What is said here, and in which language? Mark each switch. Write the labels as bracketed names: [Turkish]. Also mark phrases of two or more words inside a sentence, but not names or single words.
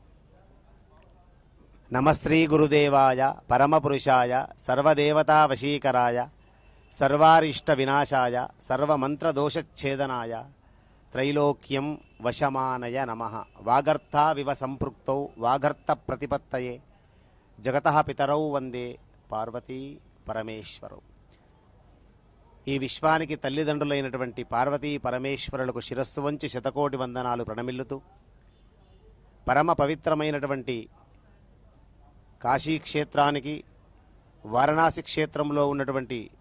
[Sanskrit] नमस्त्री गुरुदेवाय परमपुरुषाय सर्वदेवता वशीकराय सर्वारिष्ट विनाशाय सर्वमंत्रदोषच्छेदनाय त्रैलोक्यं वशमानय नमः। वागर्था विव संपृक्तौ वागर्त प्रतिपत्तये जगतः पितरौ वंदे पार्वती परमेश्वरौ। [Telugu] ఈ విశ్వానికి తల్లిదండ్రులైనటువంటి పార్వతీ పరమేశ్వరులకు శిరస్సు వంచి శతకోటి వందనాలు ప్రణమిల్లుతూ పరమ పవిత్రమైనటువంటి కాశీ క్షేత్రానికి వారణాసి క్షేత్రంలో ఉన్నటువంటి